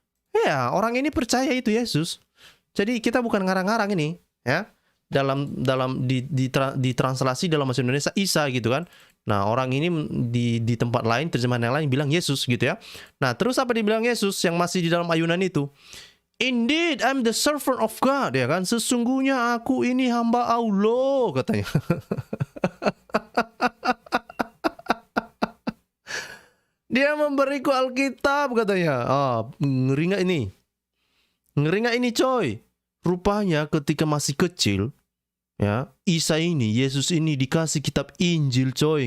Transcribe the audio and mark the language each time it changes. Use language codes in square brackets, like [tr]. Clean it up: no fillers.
[id] Ya, orang ini percaya itu Yesus. Jadi kita bukan ngarang-ngarang ini, ya. Di translasi dalam bahasa Indonesia Isa gitu kan. Nah, orang ini di tempat lain, terjemahan yang lain bilang Yesus gitu ya. Nah, terus apa dibilang Yesus yang masih di dalam ayunan itu? [en] Indeed, I'm the servant of God, [id] ya kan? Sesungguhnya aku ini hamba Allah, katanya. Dia memberiku Alkitab, katanya. Ngeri nggak ini? Ngeri nggak ini, coy? Rupanya ketika masih kecil, ya, Isa ini, Yesus ini dikasih kitab Injil, coy.